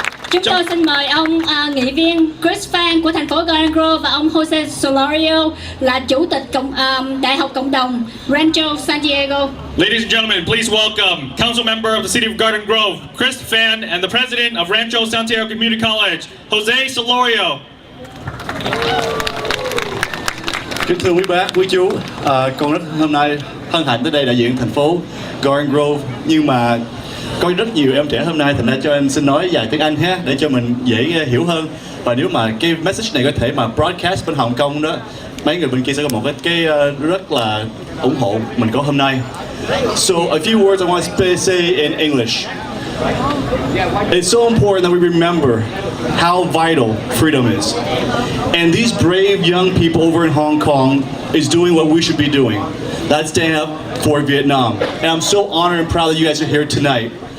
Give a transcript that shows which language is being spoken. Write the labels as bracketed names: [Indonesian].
[Vietnamese] Chúng tôi xin mời ông nghị viên Chris Phan của thành phố Garden Grove và ông Jose Solorio là chủ tịch Đại học Cộng đồng Rancho San Diego. [English] ladies and gentlemen, please welcome council member of the city of Garden Grove, Chris Phan, and the president of Rancho Santiago Community College, Jose Solorio. [Vietnamese] Kính thưa quý bác, quý chú, con rất hôm nay hân hạnh tới đây đại diện thành phố Garden Grove, nhưng mà có rất nhiều em trẻ hôm nay, thành ra cho anh xin nói vài tiếng Anh ha, để cho mình dễ hiểu hơn. Và nếu mà cái message này có thể mà broadcast bên Hồng Kông đó, mấy người bên kia sẽ có một cái rất là ủng hộ mình có hôm nay. [English] So a few words I want to say in English. It's so important that we remember how vital freedom is. And these brave young people over in Hong Kong is doing what we should be doing. That's stand up for Vietnam. And I'm so honored and proud that you guys are here tonight.